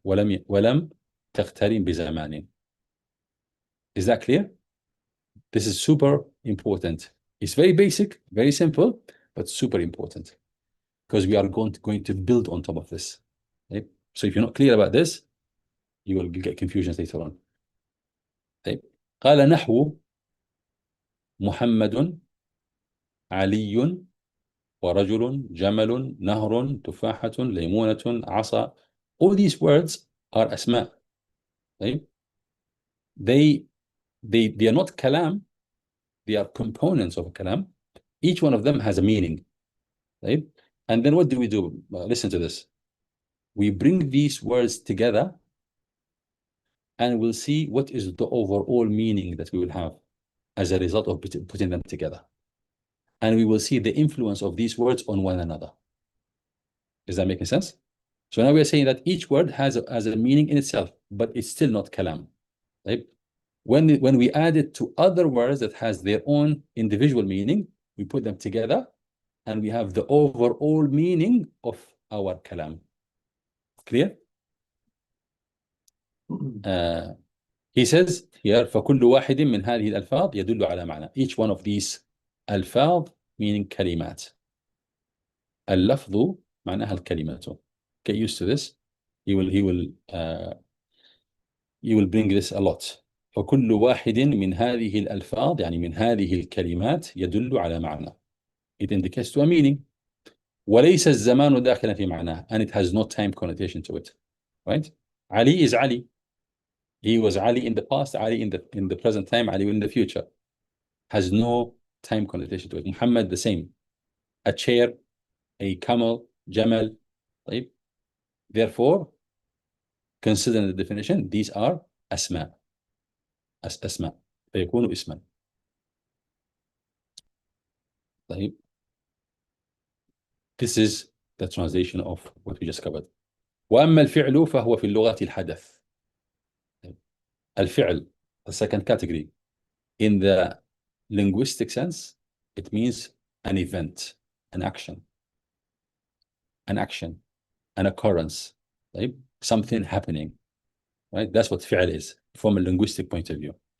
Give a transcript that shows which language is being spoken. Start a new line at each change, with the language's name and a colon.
Arabic: وَلَمْ تَقْتَرِنْ بِزَمَانٍ.
English: Is that clear? This is super important. It's very basic, very simple, but super important, because we are going to build on top of this. Okay? So if you're not clear about this, you will get confusion later on. Okay?
Arabic: قال نحو محمد علي ورجل جمل نهر تفاحة ليمونة عصا.
English: All these words are asma. Okay? They are not kalam. They are components of kalam. Each one of them has a meaning. Right? And then what do? Listen to this. We bring these words together and we'll see what is the overall meaning that we will have as a result of putting them together. And we will see the influence of these words on one another. Is that making sense? So now we are saying that each word has a meaning in itself, but it's still not kalam. Right? When we add it to other words that has their own individual meaning, we put them together and we have the overall meaning of our kalam. Clear? He says here,
Arabic: فكل واحد من هذه الألفاظ يدل على معنى.
English: Each one of these ألفاظ meaning كلمات.
Arabic: اللفظ معناها الكلمة.
English: Get used to this. He will bring this a lot.
Arabic: فكل واحد من هذه الألفاظ يعني من هذه الكلمات يدل على معنى.
English: It indicates to a meaning.
Arabic: وليس الزمان داخلا في معناه,
English: and it has no time connotation to it. Right? Ali is Ali. He was Ali in the past, Ali in the present time, Ali in the future. Has no time connotation to it. Muhammad the same. A chair, a camel, Jamal. Right? Therefore, considering the definition, these are asma.
Arabic: أسماء فيكون اسما. طيب.
English: This is the translation of what we just covered.
Arabic: وأما الفعل فهو في اللغة الحدث.
English: الفعل, the second category. In the linguistic sense, it means an event, an action, an occurrence, right? Something happening, right? That's what فعل is from a linguistic point of view.